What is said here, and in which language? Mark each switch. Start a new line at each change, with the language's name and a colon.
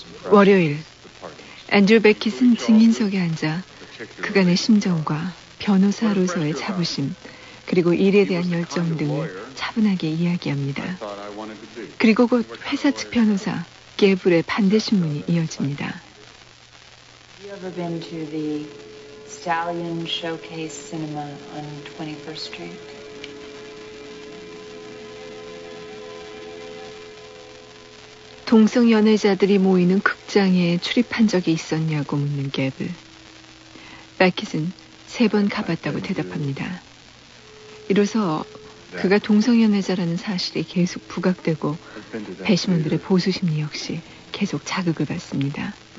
Korean: 월요일, 앤드류 베킷은 증인석에 앉아 그간의 심정과 변호사로서의 자부심, 그리고 일에 대한 열정 등을 차분하게 이야기합니다. 그리고 곧 회사 측 변호사, 게블의 반대 신문이 이어집니다.
English: Have you ever been to the Stallion Showcase Cinema on 21st Street? Have you ever been to the Stallion Showcase Cinema on 21st Street? Have you ever been to the
Korean: 그가 동성연애자라는 사실이 계속 부각되고 배심원들의 보수 심리 역시 계속 자극을 받습니다.